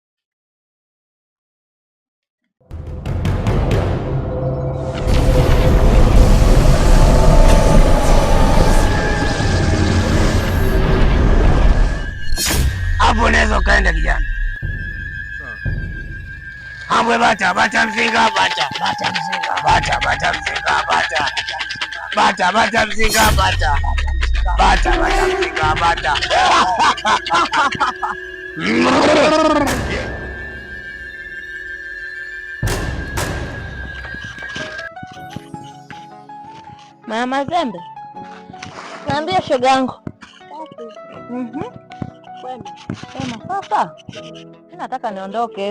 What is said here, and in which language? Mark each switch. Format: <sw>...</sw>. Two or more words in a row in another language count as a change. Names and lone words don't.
<sw>Hapo unaweza ukaenda kijana. Sawa. Hambwe bata mzinga bata. Bata mzinga. Bata mzinga bata. Bata mzinga bata. Bata mzinga bata. Mama Zembe, naambia shoga yangu. Sema sasa, nataka niondoke.</sw>